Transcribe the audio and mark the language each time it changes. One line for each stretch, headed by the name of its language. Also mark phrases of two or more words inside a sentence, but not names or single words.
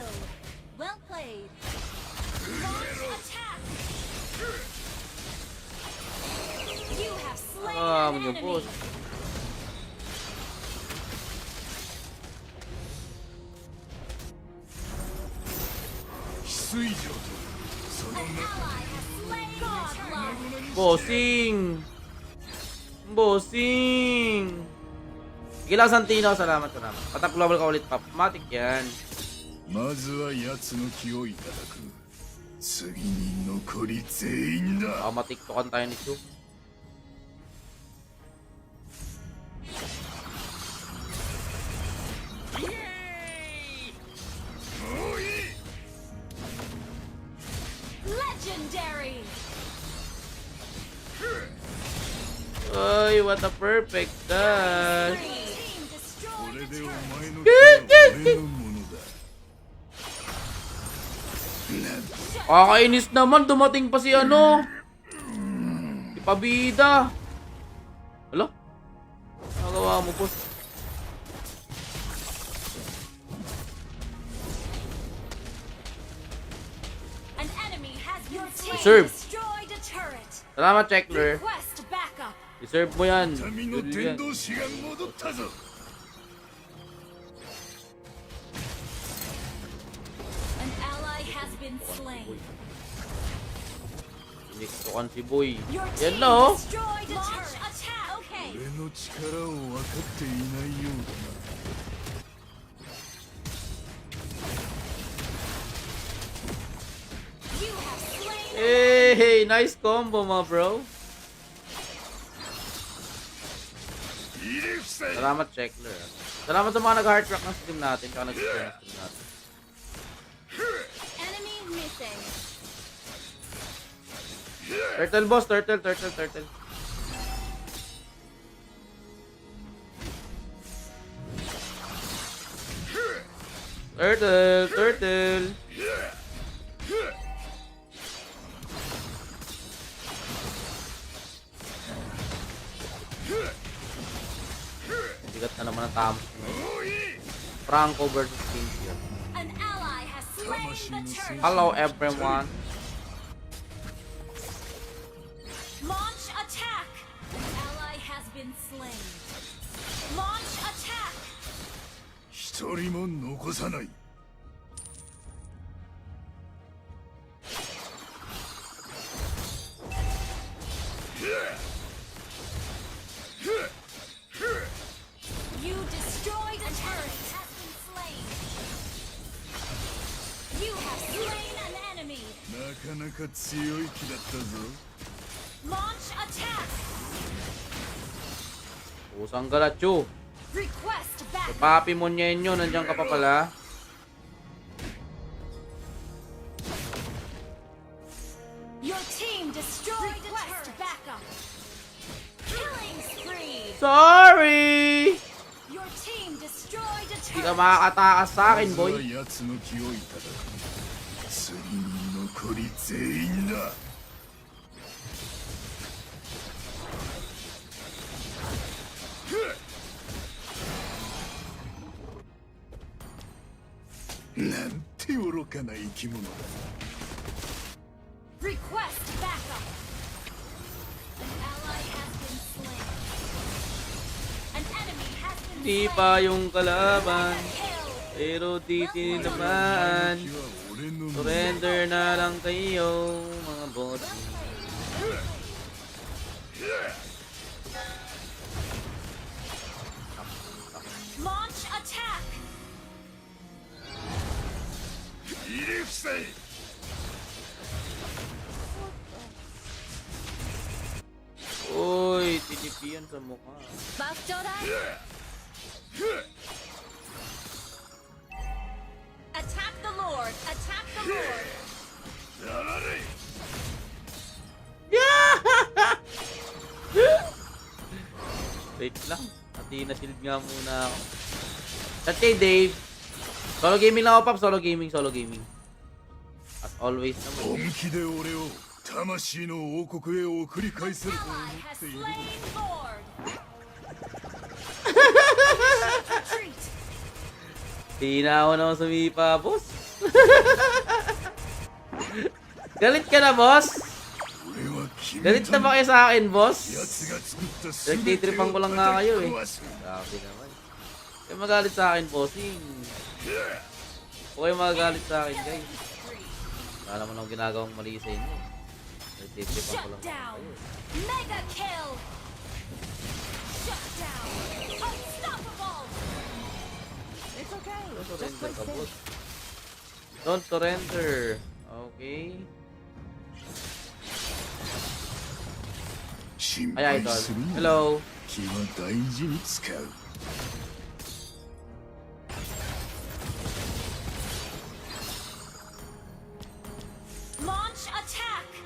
English: Well played. Launch attack. You have slain Ah, an
Filipino: mga
English: enemy. boss.
Japanese: 翡翠城とその
English: An ally has slain Godlike.
Filipino: Bossing! Bossing! Sige lang, Santino. Salamat, salamat. Patap global ka ulit, Pop. Matik yan.
Japanese: まずは奴の気をいただく。次に残り全員だ。
Filipino: Baka matiktokan tayo ni Chu.
English: Legendary. Ay, what a perfect dash. Team
Japanese: これ
English: destroyed
Japanese: で
English: a
Japanese: お
English: turret.
Japanese: 前の気は俺のものだ。なんと
Filipino: Kakainis naman, dumating pa si ano. Si Pabida. Hala? Nagawa mo, boss.
English: Deserve. destroyed a turret.
Filipino: Salamat, Checkler.
English: Request backup.
Filipino: Deserve mo yan.
Japanese: 民の
English: Good
Japanese: 天
Filipino: yan.
Japanese: 道師が戻ったぞ
English: An ally has been slain.
Filipino: Iniktukan si Boy.
English: Your
Filipino: Yan
English: team
Filipino: na oh.
English: destroyed a turret. Attack. Okay.
Japanese: 俺の力を分かっていないようだな
English: You have slain. Hey, nice combo
Filipino: mga bro.
Japanese: 入れ伏せ
Filipino: Salamat, Checkler. Salamat sa mga nag-heart rock ng stream natin. Tsaka nag-share ng stream natin.
English: Enemy missing. Turtle boss, turtle. Turtle.
Filipino: Bigat na naman ang tamos ngayon.
English: Franco versus Cynthia. An ally has slain the turret. Hello everyone. Launch attack. An ally has been slain. Launch attack.
Japanese: 一人も残さない
English: You destroyed a turret. Has been slain. You have slain an enemy.
Japanese: なかなか強い気だったぞ
English: Launch attack. Usang galatyo. Request back.
Filipino: Papi Monyenyo, nandiyan ka pa pala.
English: Your team destroyed a turret. Backup. Killing spree. Sorry! Your team destroyed a
Filipino: Hindi ka
English: turret.
Filipino: makakatakas sa akin,
Japanese: まず
English: boy.
Japanese: は奴の気をいただく次に残り全員だ なんて愚かな生き物だ
English: Request backup. An ally has been slain. An enemy has been
Filipino: Di
English: slain.
Filipino: pa yung kalaban,
English: Kill.
Filipino: pero di tinamaan.
Japanese: 敵は俺のもの
Filipino: Surrender na lang kayo, mga boss.
English: Launch attack.
Japanese: 入れ伏せ
Filipino: Uy, TDP yan sa mukha.
English: Attack the Lord. Attack the Lord.
Japanese: やられ
Filipino: Wait lang. Pati na-shield nga muna ako. Chat kay Dave.
English: Solo gaming
Filipino: lang ako, Pap.
English: Solo gaming. As always
Japanese: 本
Filipino: naman.
Japanese: 気で俺を魂の王国へ送り返せると思
English: Ally
Japanese: っ
English: has
Japanese: ている
English: slain Lord. Retreat.
Filipino: Di na ako naman sumipa, boss. Galit ka na, boss?
Japanese: 俺は決め
Filipino: Galit
Japanese: た
Filipino: na ba kayo sa akin, boss?
Japanese: 奴が作った全てを
Filipino: Nagtitripan ko lang nga kayo eh.
Japanese: 叩き壊す
Filipino: Grabe naman. Kaya magalit sa akin, bossing. Huwag kayo magalit sa akin, guys. Wala naman akong ginagawang mali sa inyo. Nagtitripan ko
English: Shut
Filipino: lang
English: down.
Filipino: kayo.
English: Mega kill. Shut down. Unstoppable. It's okay. Don't surrender ka, boss. Don't surrender. Okay.
Japanese: 心 Ay, 配
Filipino: idol.
Japanese: するな
English: Hello.
Japanese: 気は大事に使う
English: Launch attack.